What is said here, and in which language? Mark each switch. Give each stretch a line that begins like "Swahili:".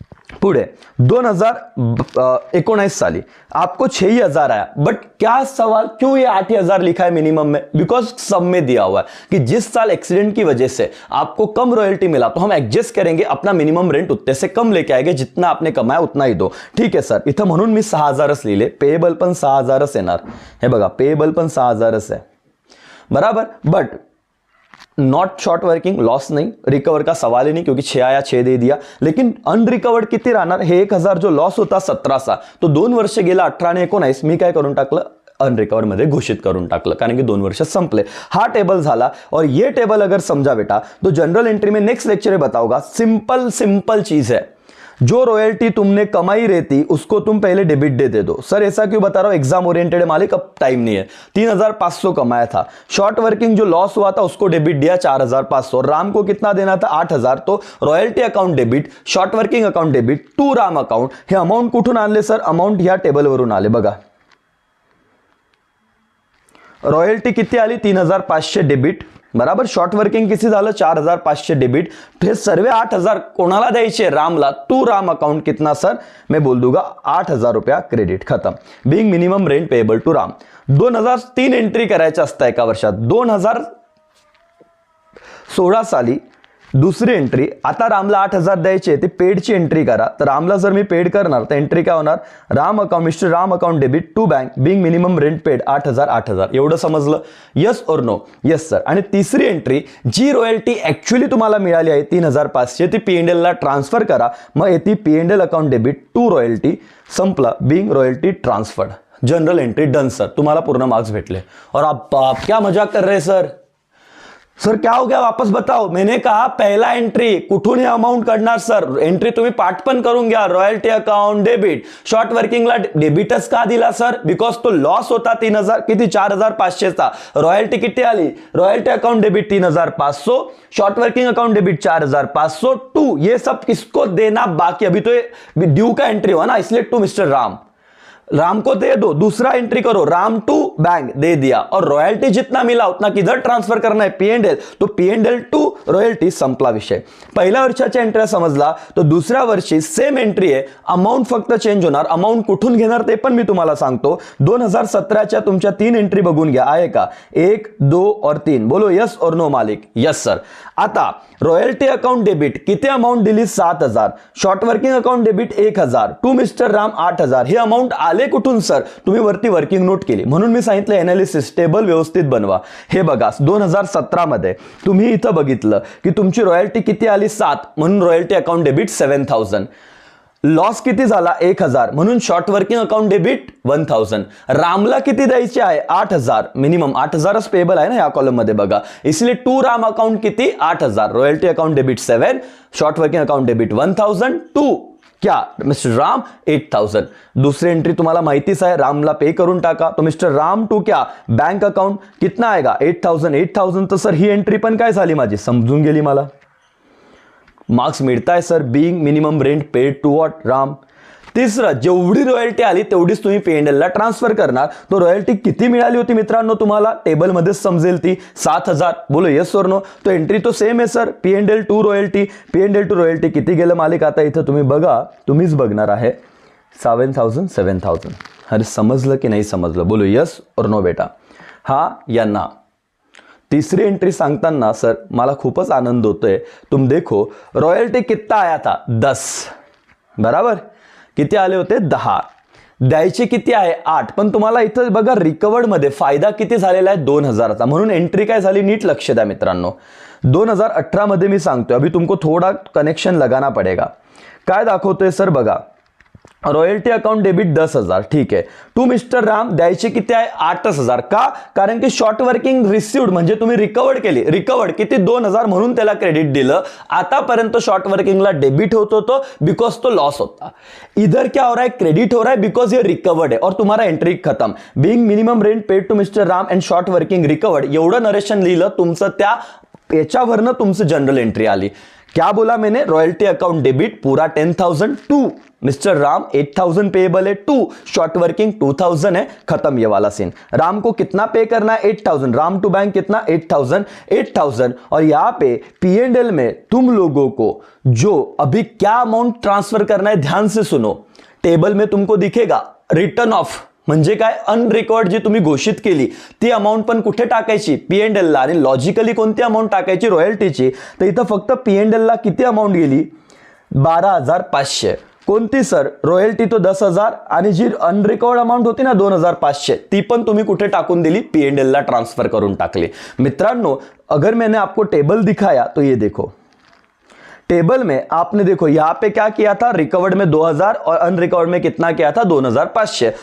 Hindi: पुढे 2019 साली आपको 6,000 आया, बट क्या सवाल क्यों ये 8,000 लिखा है मिनिमम में? बिकॉज सब में दिया हुआ है कि जिस साल एक्सीडेंट की वजह से आपको कम रॉयल्टी मिला तो हम एडजस्ट करेंगे, अपना मिनिमम रेंट उतने से कम लेके आएंगे, जितना आपने कमाया उतना ही दो.
Marathi: ठीक आहे सर, इथं म्हणून मी 6,000च लिहिले. पेएबल पण 6,000च येणार. हे बघा, पेएबल पण 6,000च आहे, बराबर.
Hindi: But not short working, loss नहीं, रिकवर का सवाल ही नहीं क्योंकि 6 आया 6 दे दिया. लेकिन
Marathi: अनरिकवर्ड किती राहणार? हे 1,000 जो लॉस होता 17चा, तो 2 वर्ष गेला 18 आणि 19, मी काय करून टाकलं? अनरिकवर मध्ये घोषित करून टाकलं, कारण की 2 वर्ष संपले. हा टेबल झाला.
Hindi: और ये टेबल अगर समझा बेटा तो जनरल एंट्री में नेक्स्ट लेक्चर में बताऊंगा. सिंपल चीज है. जो रॉयल्टी तुमने कमाई रहती उसको तुम पहले डेबिट दे दो. सर ऐसा क्यों बता रहा हूं? एग्जाम ओरिएंटेड है मालिक, अब टाइम नहीं है. 3,500 कमाया था. शॉर्ट वर्किंग जो लॉस हुआ था उसको डेबिट दिया 4,500. राम को कितना देना था? 8,000.
English: तो royalty account debit, short working account debit to Ram account.
Marathi: हे अमाऊंट कुठून आणले सर? अमाऊंट ह्या टेबलवरून आले बघा. रॉयल्टी किती आली? 3,500 डेबिट, बराबर. शॉर्ट वर्किंग किती झालं? 4,500 डेबिट. हे सर्व 8,000 कोणाला द्यायचे? रामला.
Hindi: टू राम अकाउंट कितना सर? मैं बोल दूंगा 8,000 रुपया क्रेडिट. खत्म. Bing minimum rent payable to Ram.
Marathi: 2003 entry करायच्या असतं एका वर्षात. 2016 साली दुसरी एंट्री. आता रामला 8,000 द्यायचे, ते पेडची एंट्री करा. तर रामला जर मी पेड करणार तर एंट्री काय होणार?
English: Ram account, mister Ram account debit to bank, being minimum rent paid 8,000.
Marathi: एवढं समजलं?
Hindi: यस और नो? Yes sir.
Marathi: आणि तिसरी एंट्री, जी रॉयल्टी ऍक्च्युअली तुम्हाला मिळाली आहे 3,500, ती P&L ला ट्रान्सफर करा. मग येते P&L account debit to royalty. संपला. Bing royalty transferred. General entry done sir. तुम्हाला पूर्ण मार्क्स भेटले.
Hindi: और आप क्या मजाक कर रहे सर? सर क्या हो गया? वापस बताओ. मैंने कहा पहला एंट्री
Marathi: कुठून हे अमाउंट काढणार सर? एंट्री तुम्ही पाठ पण करून घ्या.
English: Royalty account debit.
Marathi: शॉर्ट वर्किंगला डेबिटच का दिला सर? बिकॉज तो लॉस होता 3,000 किती? 4,500चा. रॉयल्टी किती आली? Royalty account debit 3,500, short working account debit 4,500 to.
Hindi: ये सब किसको देना बाकी? अभी तो ये ड्यू का एंट्री हुआ ना, इसलिए टू मिस्टर राम. राम को दे दो. दूसरा एंट्री करो, राम टू बैंक दे दिया. और रॉयल्टी जितना मिला उतना किधर ट्रांसफर करना है? P&L. तो P&L टू रॉयल्टी.
Marathi: संपला विषय. पहिल्या वर्षाच्या एंट्री समजला. तो दुसऱ्या वर्षी सेम एंट्री आहे, अमाऊंट फक्त चेंज होणार. अमाऊंट कुठून घेणार ते पण मी तुम्हाला सांगतो. 2017च्या तुमच्या 3 एंट्री बघून घ्या. आहे का? 1, 2 और 3.
Hindi: बोलो यस और नो मालिक?
Marathi: Yes sir. आता रॉयल्टी अकाउंट डेबिट किती अमाऊंट दिली? 7,000.
English: Short working account debit 1,000.
Marathi: To mister Ram 8,000. हे अमाऊंट आले कुठून सर? तुम्ही वरती वर्किंग नोट केली, म्हणून मी सांगितलं एनालिसिस टेबल व्यवस्थित बनवा. हे बघा, 2017 मध्ये तुम्ही इथं बघितलं की तुमची रॉयल्टी किती आली? 7, म्हणून रॉयल्टी अकाउंट डेबिट 7,000. लॉस किती झाला? 1,000, म्हणून शॉर्ट वर्किंग अकाउंट डेबिट 1,000. रामला किती द्यायचे आहे? 8,000. मिनिमम 8,000च पेएबल आहे ना या कॉलम मध्ये बघा.
Hindi: इसलिए टू राम अकाउंट किती? 8,000.
English: Royalty account debit 7, short working account debit 1,000 to क्या? Mister Ram 8,000.
Marathi: दूसरी एंट्री तुम्हाला माहितीच आहे, रामला पे करून टाका.
Hindi: तो मिस्टर राम टू क्या? बैंक अकाउंट कितना आएगा? 8,000.
Marathi: तर सर ही एंट्री पण काय झाली माझी? समजून गेली मला. Marks मिळताय sir.
English: Being minimum rent paid to what? Ram.
Marathi: तिसरं, जेवढी रॉयल्टी आली तेवढीच तुम्ही P&L ला ट्रान्सफर करणार. तो रॉयल्टी किती मिळाली होती मित्रांनो तुम्हाला? टेबलमध्येच समजेल ती. 7,000.
Hindi: बोलो येस और नो?
Marathi: तो एंट्री तो सेम आहे sir. P&L to royalty. P&L to royalty किती गेलं मालिक? आता इथं तुम्ही बघा, तुम्हीच बघणार आहे. 7,000. अरे समजलं की नाही समजलं?
Hindi: बोलो यस और नो बेटा? हा या ना?
Marathi: तीसरी एंट्री सांगताना सर मला खूपच आनंद होतोय.
Hindi: तुम देखो रॉयल्टी कितना आया था?
Marathi: 10. बराबर. किती आले होते? 10. द्यायचे किती आहे? 8. पण तुम्हाला इथं बघा रिकवर्ड मध्ये फायदा किती झालेला आहे? 2,000चा. म्हणून एंट्री काय झाली? नीट लक्ष द्या मित्रांनो. 2018 मध्ये मी सांगतोय,
Hindi: अभी तुमको थोड़ा कनेक्शन लगाना पड़ेगा.
Marathi: काय दाखवतोय सर बघा. Royalty account debit 10,000. ठीक आहे. टू मिस्टर राम द्यायचे किती आहे? 8,000. का? कारण की शॉर्ट वर्किंग रिसिव्ड म्हणजे तुम्ही रिकवर्ड केली. रिकवर्ड किती? 2,000, म्हणून त्याला क्रेडिट दिलं. आतापर्यंत शॉर्ट वर्किंगला डेबिट होत होतो बिकॉज तो लॉस होता.
Hindi: इधर क्या हो रहा है? क्रेडिट हो रहा है बिकॉज ये रिकवर्ड है. और तुम्हारा एंट्री खत्म.
English: Being minimum rent paid to mister Ram and short working recovered.
Marathi: एवढं नरेशन लिहिलं तुमचं. त्या याच्यावरनं तुमचं जनरल एंट्री आली.
Hindi: क्या बोला मैंने?
Marathi: रॉयल्टी अकाउंट डेबिट पूरा 10,000 टू
Hindi: मिस्टर राम 8000 पेएबल है, टू शॉर्ट वर्किंग 2000 है, खत्म ये वाला सीन। राम को कितना पे करना है 8000, राम टू बैंक कितना 8000 और यहां पे P&L में तुम लोगों को जो अभी क्या अमाउंट ट्रांसफर करना है ध्यान से सुनो।
Marathi: टेबल में तुमको दिखेगा रिटर्न ऑफ म्हणजे काय, अनरिकॉर्ड जी तुम्ही घोषित केली ती अमाऊंट पण कुठे टाकायची P&L ला, आणि लॉजिकली कोणती अमाऊंट टाकायची रॉयल्टीची। तर इथं फक्त P&L ला किती अमाऊंट गेली 12500, कोणती सर रॉयल्टी तो 10000 आणि जी अनरिकॉर्ड अमाऊंट होती ना 2500 ती पण तुम्ही कुठे टाकून दिली P&L ला ट्रांसफर करून टाकली।
Hindi: मित्रांनो अगर मैंने आपको टेबल दिखाया तो ये देखो, टेबल में आपने देखो यहां पे क्या किया था, रिकवर्ड में 2000 और अनरिकवर्ड में कितना किया था 2500।